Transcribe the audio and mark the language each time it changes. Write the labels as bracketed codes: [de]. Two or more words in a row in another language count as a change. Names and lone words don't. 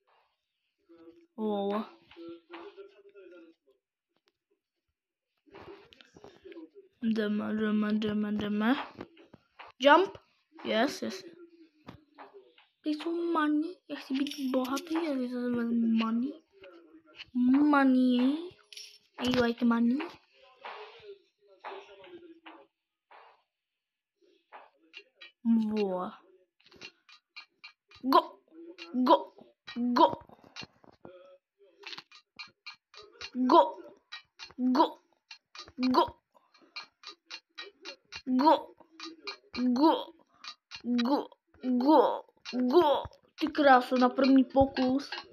[cs] Wow. Jdeme. [en] Jump. Yes. [cs] Ty jsou [en] money. [cs] Já chci být bohatý, já si zase vezmu money. [en] Money. I like money. Wow. Go. [cs] Ty kráso, na první pokus.